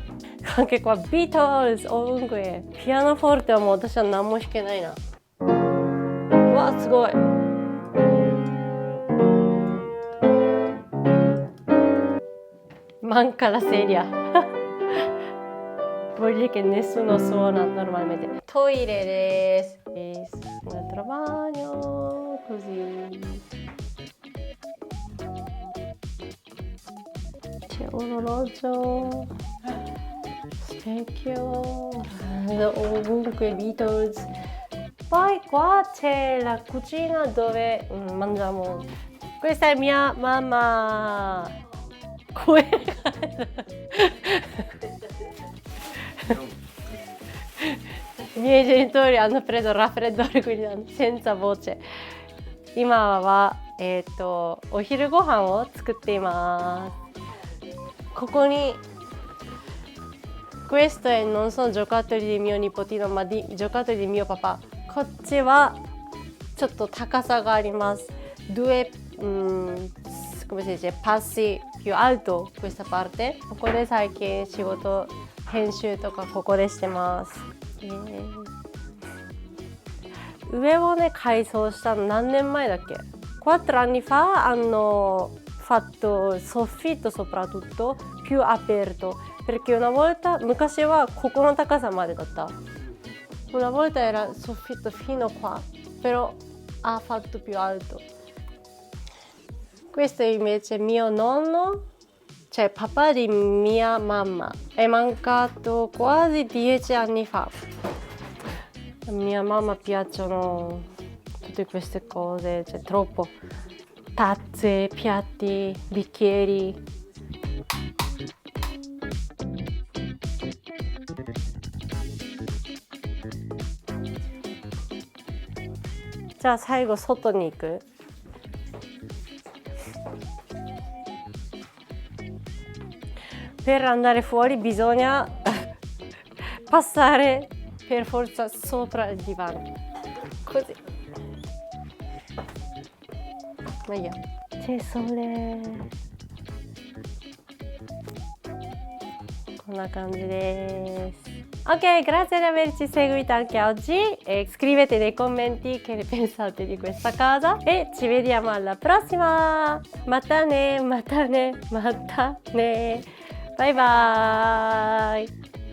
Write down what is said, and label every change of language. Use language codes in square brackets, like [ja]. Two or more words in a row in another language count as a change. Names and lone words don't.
[it] Anche qua Beatles ovunque. [ja] Pianoforte はもう私は何も弾けないな。わあすごい。 [it] Manca la sedia. Vuol dire che nessuno suona normalmente. [ja] トイレです. [it] Un altro bagno, così. C'è un orologio, specchio, ovunque Beatles. poi qua c'è la cucina dove mangiamo. Questa è mia mamma. I miei genitori hanno preso il raffreddore, quindi senza voce. [ja] 今はお昼ご飯を作っています。 [it] ここに questo è non sono giocattoli di mio nipotino ma di giocattoli di mio papà. [ja] こっちはちょっと高さがあります。 [it] due come si dice passi più alto questa parte. [ja] ここで最近仕事編集とかここでしてます。上をね改装したの何年前だっけ [it] 4 anni fa hanno fatto il soffitto soprattutto più aperto perché una volta [ja] 昔はここの高さまでだった [it] una volta era il soffitto fino qua però ha fatto più alto. Questo è invece mio nonno, cioè papà di mia mamma, è mancato quasi 10 anni fa. A mia mamma piacciono tutte queste cose, cioè troppo. Tazze, piatti, bicchieri. Già, [ja] 最後外に行く [it] Per andare fuori bisogna passare per forza sopra il divano. Così. Ma io. C'è sole. [ja] こんな感じです。 [it] Ok, grazie di averci seguito anche oggi e scrivete nei commenti che ne pensate di questa casa e ci vediamo alla prossima. [ja] またね、またね、またね. [en] Bye bye.